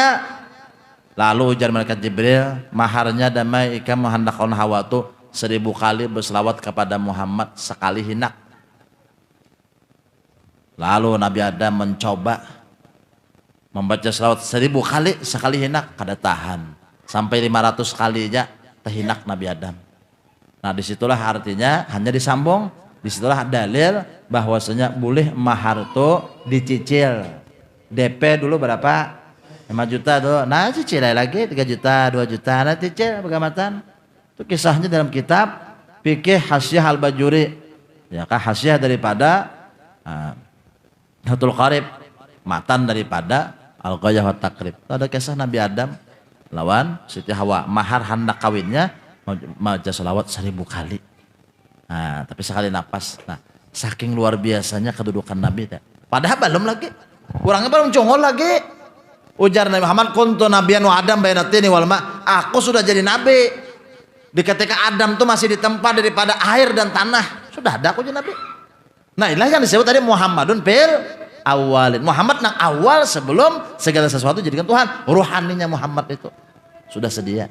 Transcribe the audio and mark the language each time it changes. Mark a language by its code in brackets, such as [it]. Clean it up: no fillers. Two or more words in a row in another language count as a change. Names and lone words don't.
[bjn] Lalu ujar malaikat Jibril, maharnya damai ikam menghendakkan Hawa tu 1000 kali berselawat kepada Muhammad sekali hinak. [id] Lalu Nabi Adam mencoba membaca selawat 1000 kali sekali hinak, kada tahan. Sampai 500 kali aja terhinak Nabi Adam. Nah disitulah artinya hanya disambung, disitulah dalil bahwasanya boleh mahar itu dicicil. DP dulu berapa? 5 juta tuh, nah cicil lagi 3 juta, 2 juta, nah cicil pegamatan. Itu kisahnya dalam kitab Fikih Hasyiah Al-Bajuri. Ya kah hasyiah daripada Fathul Qarib, matan daripada Al-Ghayah wa Taqrib. [bjn] Ada kisah Nabi Adam lawan Siti Hawa, mahar hendak kawinnya maca selawat 1000 kali. [id] Nah, tapi sekali napas. Nah, saking luar biasanya kedudukan Nabi. Padahal belum lagi. Orangnya belum congol lagi. [ar] Ujar Nabi Muhammad, كنت نبيا وآدم بين الطين والماء. [id] Aku sudah jadi nabi. Di ketika Adam tuh masih di tempat daripada air dan tanah. Sudah ada aku jadi nabi. Nah, inilah yang disebut tadi [ar] محمد في الأولين. [bjn] Muhammad nang awal sebelum segala sesuatu jadikan Tuhan. [id] Ruhaninya Muhammad itu sudah sedia.